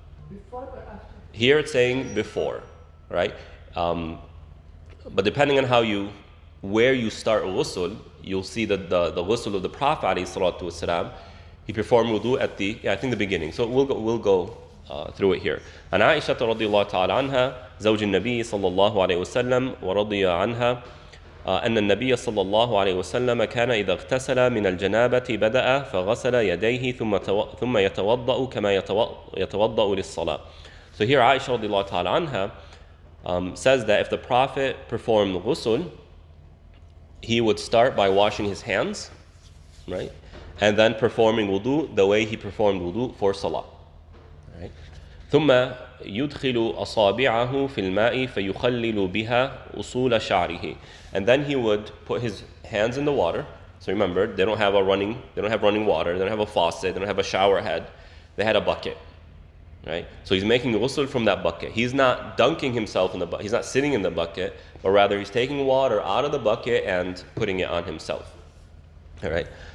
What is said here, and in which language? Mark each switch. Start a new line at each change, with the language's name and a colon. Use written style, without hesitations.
English: Before or after? Here it's saying before, right? But depending on where you start ghusl, you'll see that the ghusl of the Prophet ﷺ, he performed wudu at the beginning. So we'll go through it here.
Arabic: عن عائشة رضي الله تعالى عنها زوج النبي صلى الله عليه وسلم ورضي عنها أن النبي صلى الله عليه وسلم كان إذا اغتسل من الجنابة بدأ فغسل يديه ثم يتوضأ كما يتوضأ للصلاة.
English: So here Aisha radiallahu ta'ala anha says that if the Prophet performed ghusl, he would start by washing his hands, right? And then performing wudu the way he performed wudu for salah. Right?
Arabic: ثم يدخل أصابعه في الماء فيخلل بها أصول شعره.
English: And then he would put his hands in the water. So remember, they don't have running water, they don't have a faucet, they don't have a shower head. They had a bucket. Right? So he's making ghusl from that bucket. He's not dunking himself in the bucket. He's not sitting in the bucket, but rather he's taking water out of the bucket and putting it on himself. All right?